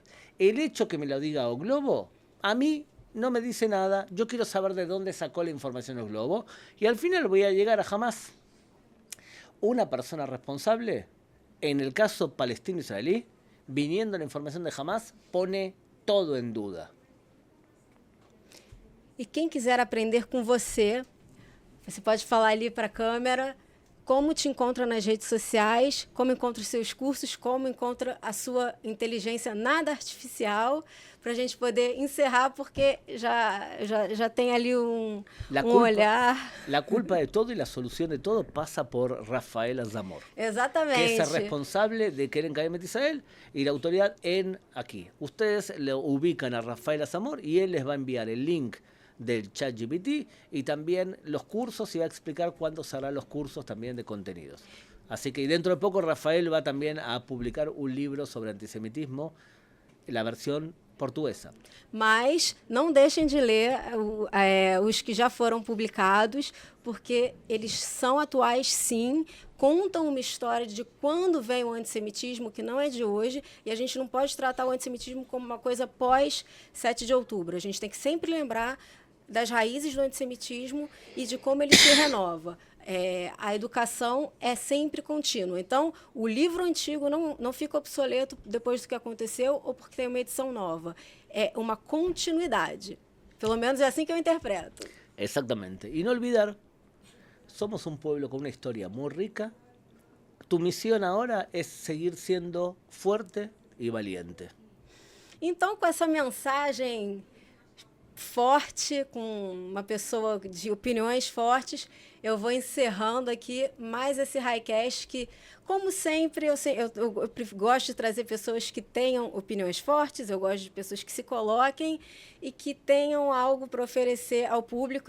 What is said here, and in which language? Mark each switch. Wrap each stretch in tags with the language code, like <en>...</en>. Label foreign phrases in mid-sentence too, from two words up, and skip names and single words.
<es>El hecho que me lo diga O Globo, a mí no me dice nada. Yo quiero saber de dónde sacó la información O Globo y al final voy a llegar a Hamas. Una persona responsable, en el caso palestino-israelí, viniendo la información de Hamas, pone todo en duda.</es> <pt>E quem quiser aprender com você, você pode falar ali para a câmera como te encontra nas redes sociais, como encontra os seus cursos, como encontra a sua inteligência nada artificial, para a gente poder encerrar, porque já tem ali um olhar.</pt> <es>La culpa de todo y la solución de todo pasa por Rafael Zamor,</es> <pt>Exatamente.</pt> <es>que es el responsable de Keren Kayemet Israel y la autoridad en aquí. Ustedes lo ubican a Rafael Zamor y él les va a enviar el link del ChatGPT y también los cursos y va a explicar cuándo se harán los cursos también de contenidos. Así que dentro de poco Rafael va también a publicar un libro sobre antisemitismo, la versión portuguesa.</es> <pt>Mas não deixem de ler os que já foram publicados, porque eles são atuais, sim, contam uma história de quando vem o antissemitismo, que não é de hoje, e a gente não pode tratar o antissemitismo como uma coisa pós 7 de outubro. A gente tem que sempre lembrar das raízes do antissemitismo e de como ele se renova. A educação é sempre contínua. Então, o livro antigo não fica obsoleto depois do que aconteceu ou porque tem uma edição nova. É uma continuidade. Pelo menos é assim que eu interpreto.</pt> <es>Exactamente. Y no olvidar, somos un pueblo con una historia muy rica. Tu misión ahora es seguir siendo fuerte y valiente.</es> <pt>Então, com essa mensagem forte, com uma pessoa de opiniões fortes, eu vou encerrando aqui mais esse Highcast que, como sempre, eu gosto de trazer pessoas que tenham opiniões fortes, eu gosto de pessoas que se coloquem e que tenham algo para oferecer ao público.</pt>